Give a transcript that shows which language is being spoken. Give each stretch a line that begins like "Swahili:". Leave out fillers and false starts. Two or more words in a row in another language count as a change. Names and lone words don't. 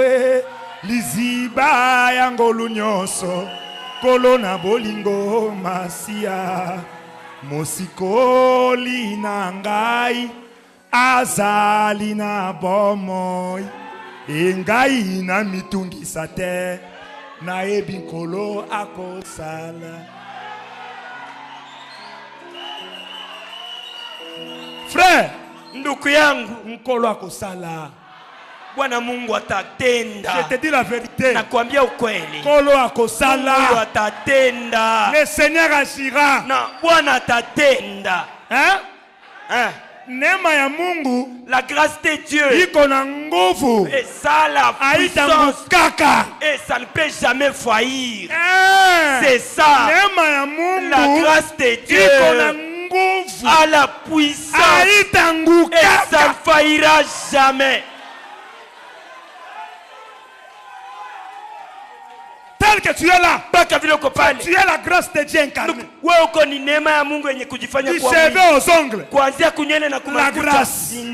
Lingala: liziba ya ngolu nyonso kolo na bolingo Masiya mosikoli na ngai azali na bomoi engai na mitungisa te na yebi nkolo akosala.
French: Frère,
Swahili: ndugu yangu
Lingala: nkolo akosala.
Swahili: Bwana Mungu atatenda.
French: Je te dis la vérité.
Swahili: Nakwambia ukweli.
Lingala: Kolo akosala.
Swahili: Mungu atatenda.
French: Le Seigneur agira.
Swahili: Na Bwana atatenda. Hein? Neema ya Mungu,
French: la grâce de Dieu,
Swahili: iko na nguvu.
French: Et ça la puissance. Et ça ne peut jamais faillir. C'est ça.
Swahili: Neema ya Mungu,
French: la grâce de Dieu,
Swahili: iko na nguvu.
French: A la puissance. Et ça ne faillira jamais. Tel que tu es là, tu es la grâce de Dieu incarnée. Du cheveu aux ongles, la grâce.